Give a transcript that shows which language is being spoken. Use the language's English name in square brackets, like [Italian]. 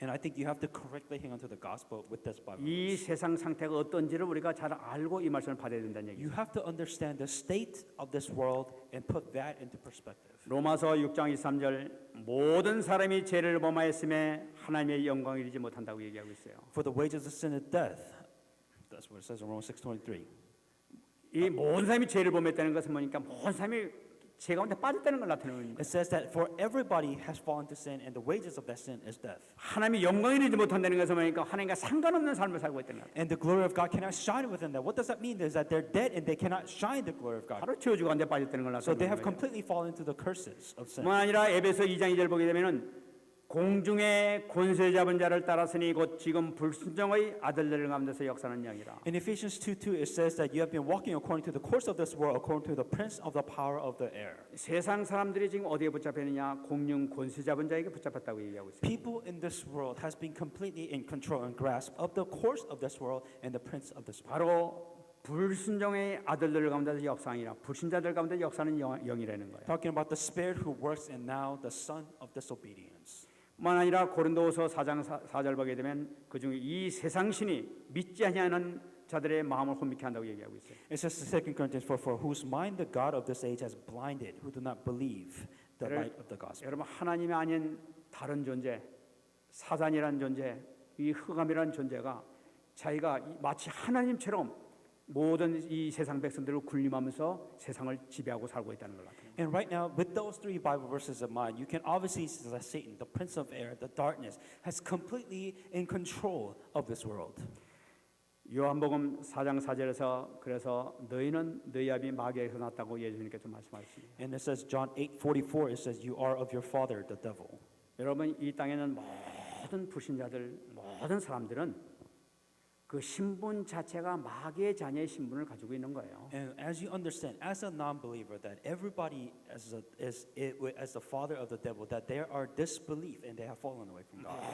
[English] And I think you have to correctly hang on to the gospel with this Bible. [Korean] 이 세상 상태가 어떤지를 우리가 잘 알고 이 말씀을 받아야 된다는 얘기죠. [English] You have to understand the state of this world and put that into perspective. [Korean] 로마서 6장 23절 모든 사람이 죄를 범하였음에 하나님의 영광을 이루지 못한다고 얘기하고 있어요. [English] For the wages of sin is death. That's what it says in Romans 6:23. [Korean] 이 모든 사람이 죄를 범했다는 것은 뭐니까 모든 사람이 죄 가운데 빠졌다는 걸 나타내는 거예요. [English] It says that for everybody has fallen to sin, and the wages of that sin is death. [Korean] 하나님이 영광을 이루지 못한다는 것을 보니까 하나님과 상관없는 삶을 살고 있다는 거예요. [English] And the glory of God cannot shine within that. What does that mean? Is that they're dead and they cannot shine the glory of God. [Korean] 바로 저주 가운데 빠졌다는 걸 [English] So they [Korean] 나타내는 [English] have [Korean] 거예요. [English] completely fallen into the curses of sin. [Korean] 뿐 아니라 에베소 2장 2절 보게 되면은 공중의 권세 잡은 자를 따랐으니 곧 지금 불순종의 아들들을 가운데서 역사하는 영이라. [English] In Ephesians 2:2 it says that you have been walking according to the course of this world, according to the prince of the power of the air. [Korean] 세상 사람들이 지금 어디에 붙잡혔느냐? 공중 권세 잡은 자에게 붙잡혔다고 얘기하고 있어요. [English] People in this world has been completely in control and grasp of the course of this world and the prince of this world. [Korean] 바로 불순종의 아들들 가운데서 역사하니라. 불신자들 가운데 역사하는 영이라는 거예요. [English] Talking about the spirit who works in now the son of disobedience. [Korean] 뿐만 아니라 고린도후서 4장 4절 보게 되면 그중에 이 세상 신이 믿지 아니하는 자들의 마음을 혼미케 한다고 얘기하고 있어요. [English] It says in 2 Corinthians 4, for whose mind the God of this age has blinded, who do not believe the light of the gospel. [Korean] 여러분 하나님이 아닌 다른 존재, 사단이라는 존재, 이 흑암이라는 존재가 자기가 마치 하나님처럼 모든 이 세상 백성들을 군림하면서 세상을 지배하고 살고 있다는 걸 나타내요. [English] And right now, with those three Bible verses in mind, you can obviously see that Satan, the prince of air, the darkness, has completely in control of this world. [Korean] 요한복음 4장 4절에서 그래서 너희는 너희 아비 마귀에서 났다고 예수님께서 말씀하셨습니다. [English] And it says John 8:44, it says you are of your father, the devil. [Korean] 여러분 이 땅에는 모든 불신자들, 모든 사람들은 그 신분 자체가 마귀의 자녀의 신분을 가지고 있는 거예요. [English] And as you understand, as a non-believer, that everybody as the father of the devil, that there are disbelief and they have fallen away from God.